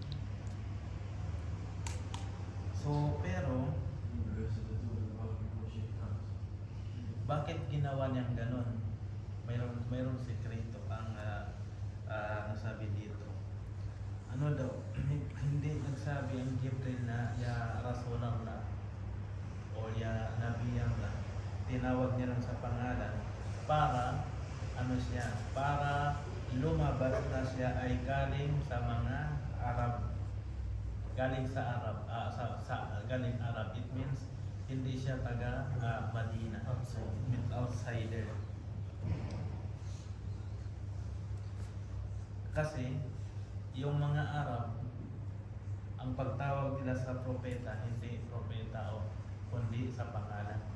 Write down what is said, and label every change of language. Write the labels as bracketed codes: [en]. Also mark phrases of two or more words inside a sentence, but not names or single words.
[tl] So pero bakit ginawa niyang ganon? Mayroong sekreto ang nasabi dito. Ano daw? Hindi nagsabi ang Jibril na [ar] يا رسول الله [tl] o [ar] يا نبي الله. [tl] Tinawag niya lang sa pangalan para para lumabas na siya ay galing sa mga Arab. Galing sa Arab, galing Arab. [en] It means [tl] hindi siya taga Madina. Outsider. Kasi yung mga Arab, ang pagtawag nila sa propeta, hindi propeta kundi sa pangalan.